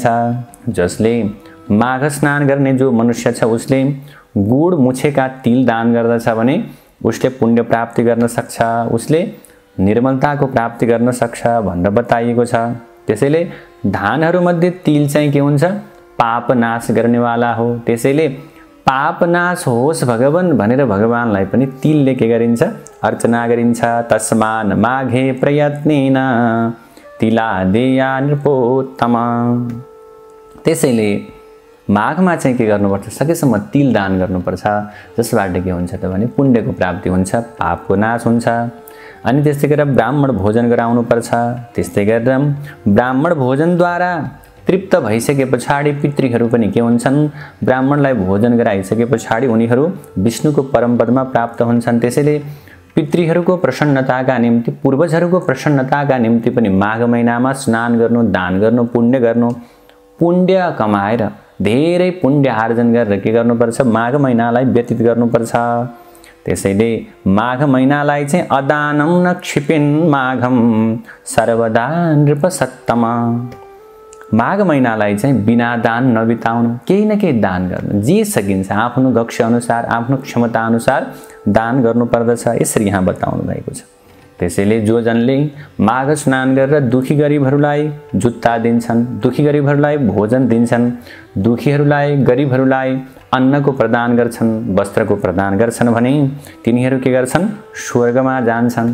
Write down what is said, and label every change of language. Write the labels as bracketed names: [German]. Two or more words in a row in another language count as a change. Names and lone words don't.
[Nepali] जसले माघ स्नान गर्ने जो मनुष्य छ उसले गुड मुछेका तिल दान गर्दछ भने उसले पुण्य प्राप्ति गर्न सक्छ, उसले निर्मलताको प्राप्ति गर्न सक्छ भनेर बताइएको छ। त्यसैले धानहरूमध्ये तिल चाहिँ के हुन्छ, पाप नाश गर्नेवाला हो। त्यसैले पाप नाश होस् भगवान भनेर भगवानलाई पनि तिलले के गरिन्छ, अर्चना गरिन्छ। [Sanskrit] तस्मान् माघे प्रयत्नेन तिलादेया नृपोत्तम। [Nepali] त्यसैले माघमा चाहिँ के गर्नुपर्छ, सकेसम्म तिल दान गर्नुपर्छ, जसबाट के हुन्छ त भने पुण्यको प्राप्ति हुन्छ, पापको नाश हुन्छ। अनि त्यस्तै गरेर ब्राह्मण भोजन गराउनुपर्छ। त्यस्तै गरेर ब्राह्मण भोजनद्वारा तृप्त भइसके पछाडि पितृहरू पनि के हुन्छन्, ब्राह्मणलाई भोजन गराइसके पछाडि उनीहरू विष्णुको परमपदमा प्राप्त हुन्छन्। त्यसैले पितृहरूको प्रसन्नताका निम्ति, पूर्वजहरूको प्रसन्नताका निम्ति पनि माघ महिनामा स्नान गर्नु, दान गर्नु, पुण्य गर्नु, पुण्य कमाएर धेरै पुण्य आर्जन गरेर के गर्नुपर्छ, माघ महिनालाई व्यतीत गर्नुपर्छ। त्यसैले माघ महिनालाई चाहिँ [Sanskrit] अदानं न क्षिपेन् माघम सर्वदा नृपसत्तम। [Nepali] माघ महिनालाई चाहिँ बिना दान नबिताउनु, केही न केही दान गर्नु, जे सकिन्छ आफ्नो दक्ष अनुसार, आफ्नो क्षमता अनुसार दान गर्नुपर्दछ, यसरी यहाँ बताउनु भएको छ। त्यसैले जो जनले माघ स्नान गरेर दुखी गरिबहरूलाई जुत्ता दिन्छन्, दुखी गरिबहरूलाई भोजन दिन्छन्, दुखीहरूलाई, गरिबहरूलाई अन्नको प्रदान गर्छन्, वस्त्रको प्रदान गर्छन् भने तिनीहरू के गर्छन्, स्वर्गमा जान्छन्।